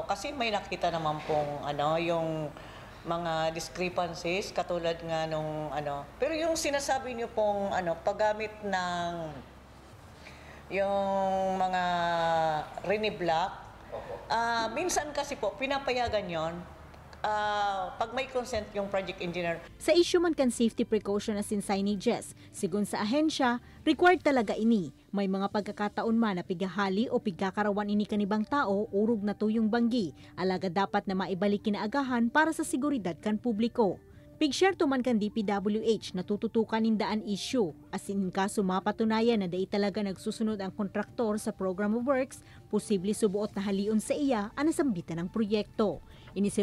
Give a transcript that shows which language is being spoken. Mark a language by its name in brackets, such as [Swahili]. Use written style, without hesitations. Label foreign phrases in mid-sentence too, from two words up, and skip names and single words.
[Filipino] Kasi may nakita naman pong yung mga discrepancies katulad nga nung Pero yung sinasabi niyo pong paggamit ng yung mga rini-block, minsan kasi po pinapayagan yon pag may consent yung [English] project engineer. [Bikol] Sa issue man kan [English] safety precaution as in signages, [Bikol] sigun sa ahensya, required talaga ini. May mga pagkakataon man na pigahali o pigkakarawan ini kanibang tao, urog na tuyong banggi. Alaga dapat na maibalik kinaagahan para sa seguridad kan publiko. Pig-share man kan DPWH na tututukan nindaan issue [English] as in [Bikol] kaso mapatunayan na dai talaga nagsusunod ang kontraktor sa [English] program of works, [Bikol] posible subuot na halion sa iya ang nasambitan ng proyekto.